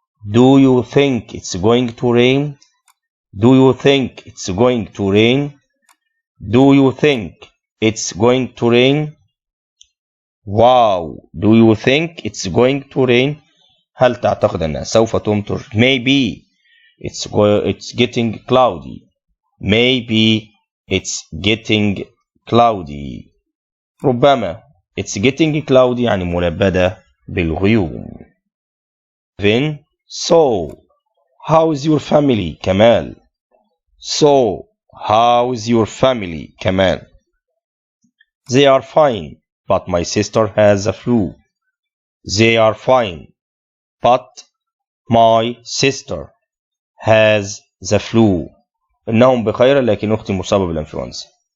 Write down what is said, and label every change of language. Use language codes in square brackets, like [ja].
[en] Do you think it's going to rain? Do you think it's going to rain? Do you think it's going to rain? Wow. Do you think it's going to rain? [ar] هل تعتقد أنها سوف تمطر؟ [en] Maybe it's getting cloudy. Maybe it's getting cloudy. [ar] ربما [en] it's getting cloudy [ar] يعني ملبدة بالغيوم. [en] Then so how is your family Kamal. So how is your family Kamal. They are fine but my sister has a flu. They are fine but my sister has the flu. [ar] إنهم بخير لكن أختي مصابة بالإنفلونزا.